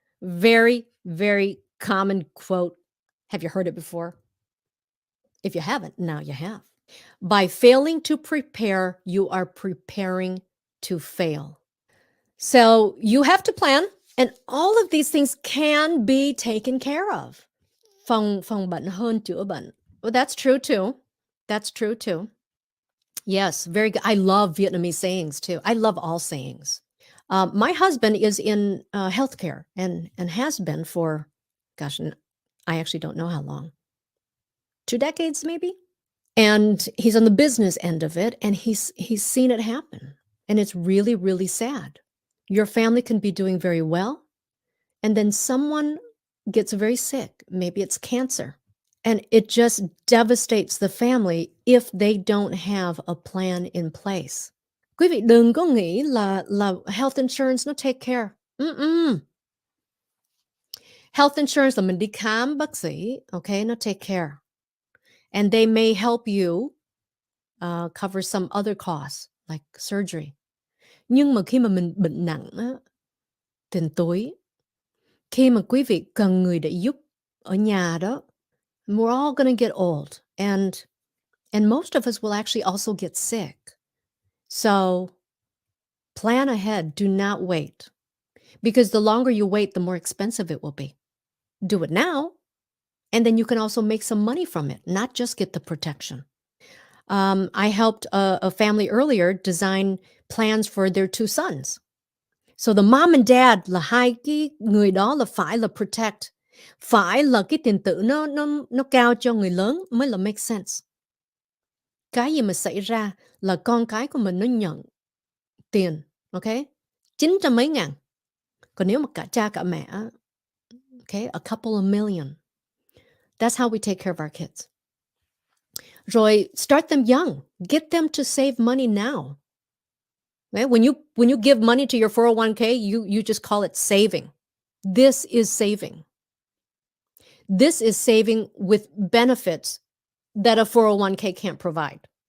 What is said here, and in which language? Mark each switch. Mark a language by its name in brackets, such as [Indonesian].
[English] Very, very common quote. Have you heard it before? If you haven't, now you have. By failing to prepare, you are preparing to fail. So you have to plan, and all of these things can be taken care of. [Vietnamese] Phòng bệnh hơn chữa bệnh. [English] Well, that's true too. That's true too. Yes, very good. I love Vietnamese sayings too. I love all sayings. My husband is in healthcare and has been for, gosh, I actually don't know how long. 2 decades maybe? And he's on the business end of it, and he's seen it happen, and it's really, really sad. Your family can be doing very well, and then someone gets very sick. Maybe it's cancer, and it just devastates the family if they don't have a plan in place. [Vietnamese] Quý vị đừng có nghĩ là health insurance nó [English] take care. [Vietnamese] Health insurance là mình đi khám bác sĩ, okay, nó [English] take care. And they may help you cover some other costs like surgery. [Vietnamese] Nhưng mà khi mà mình bệnh nặng á, tiền túi, khi mà quý vị cần người để giúp ở nhà đó, [English] we're all gonna get old, and most of us will actually also get sick. So plan ahead. Do not wait, because the longer you wait, the more expensive it will be. Do it now, and then you can also make some money from it, not just get the protection. I helped a family earlier design plans for their 2 sons. So the mom and dad [Vietnamese] là hai cái người đó là phải là protect, phải là cái tiền tử nó cao cho người lớn mới là [English] make sense. [Vietnamese] Cái gì mà xảy ra là con cái của mình nó nhận tiền, okay? 900 mấy ngàn. Còn nếu mà cả cha cả mẹ, okay, [English] a couple of million. That's how we take care of our kids. Rồi start them young. Get them to save money now. Okay? When you give money to your 401k, you just call it saving. This is saving. This is saving with benefits that a 401k can't provide.